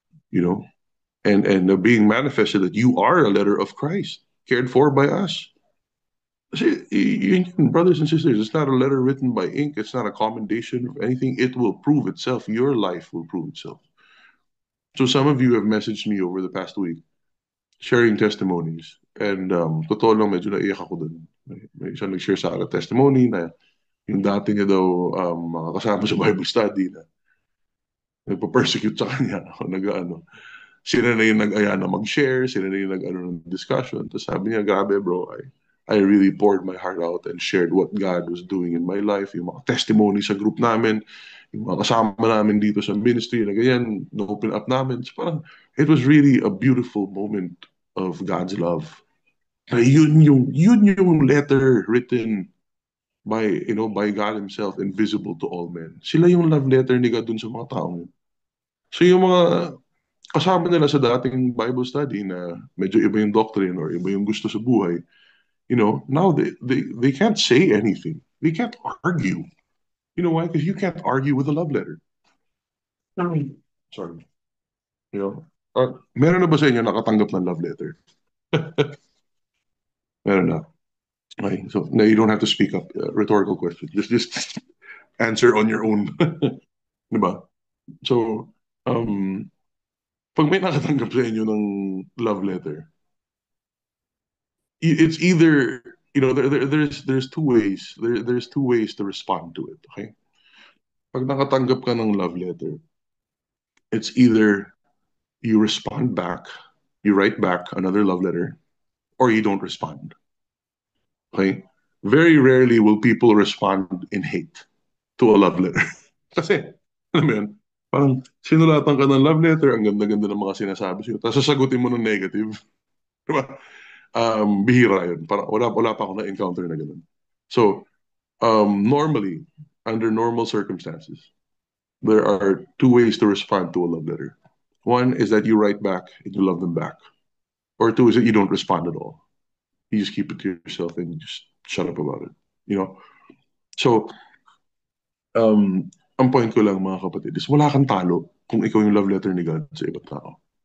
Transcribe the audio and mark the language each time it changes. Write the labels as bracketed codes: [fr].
[en] you know, and being manifested that you are a letter of Christ, cared for by us. See, brothers and sisters, it's not a letter written by ink. It's not a commendation of anything. It will prove itself. Your life will prove itself. So some of you have messaged me over the past week, sharing testimonies. [tl] And totoo lang, medyo naiyak ako dun. May isang nag-share sa akin testimony na yung dati niya daw mga kasama sa Bible study na nagpa-persecute sa kanya. O nag-ano. Sila na yung nag-aya na mag-share, sila na yung nag-ano ng discussion. Tapos sabi niya, grabe bro, I really poured my heart out and shared what God was doing in my life, yung mga testimony sa group namin, yung mga kasama namin dito sa ministry, na ganyan, na-open up namin. [en] So parang, it was really a beautiful moment of God's love. Yun yung letter written by God Himself, invisible to all men. [tl] Sila yung love letter ni God dun sa mga taong yun. So yung mga kasama nila sa dating Bible study na medyo iba yung doctrine or iba yung gusto sa buhay, now they can't say anything. [en] They can't argue. You know why? Because you can't argue with a love letter. Sorry. [tl] Meron na ba sa inyo nakatanggap ng love letter? Meron na. [en] Okay, so now you don't have to speak up. Rhetorical question. Just answer on your own. Diba? [tl] So, pag may nakatanggap sa inyo ng love letter, it's either there's two ways. [en] There's two ways to respond to it. Okay, pag nakatanggap ka ng love letter, it's either you respond back, you write back another love letter, or you don't respond. Okay, very rarely will people respond in hate to a love letter. [tl] Kasi, alam mo yun, parang sinulatan ka ng love letter, ang ganda-ganda ng mga sinasabi sa'yo, tapos sasagutin mo ng negative. Diba? Bihira yun. Parang wala pa ako na-encounter na ganun. [en] So, normally, under normal circumstances, there are two ways to respond to a love letter. One is that you write back and you love them back. Or two is that you don't respond at all. You just keep it to yourself and you just shut up about it. [tl] So, ang point ko lang mga kapatid is wala kang talo kung ikaw yung love letter ni God sa ibang tao.